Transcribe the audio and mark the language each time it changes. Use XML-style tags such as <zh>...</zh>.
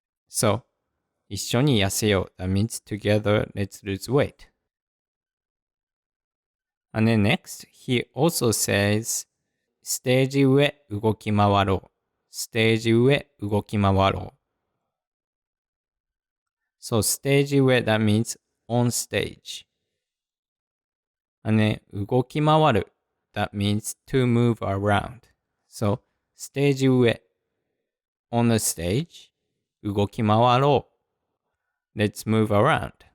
<en>So 一緒に痩せよう that means together let's lose weight. And then next, he also says ステージ上動き回ろう。</en> <ja>ステージ上動き回ろう。</ja> <en>So ステージ上 that means on stage. And then 動き回る that means to move around. So ステージ上 on the stage 動き回ろう Let's move around.</en>